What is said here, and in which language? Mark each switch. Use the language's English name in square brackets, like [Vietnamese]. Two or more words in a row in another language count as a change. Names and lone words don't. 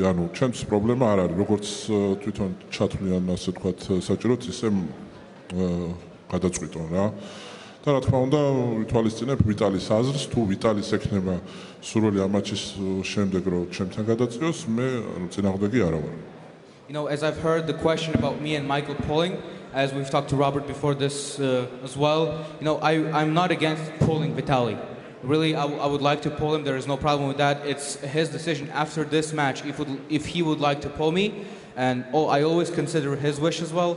[Georgian] ანუ ჩემთვის პრობლემა არ არის, როგორც თვითონ ჩათვლიან, ასე ვთქვათ, საჭიროც ისე გადაწყვიტონ რა. და რა თქმა უნდა, ვითვალისწინებ ვიტალის აზრს, თუ ვიტალის ექნება სურვილი ამ მატჩის შემდეგ რომ ჩემთან გადაწიოს, მე წინააღმდეგი არა ვარ. [English] As I've heard the question about me and Michael pulling, as we've talked to Robert before this as well, I'm not against pulling Vitaly. Really, I would like to pull him. There is no problem with that. It's his decision after this match if he would like to pull me, and I always consider his wish as well.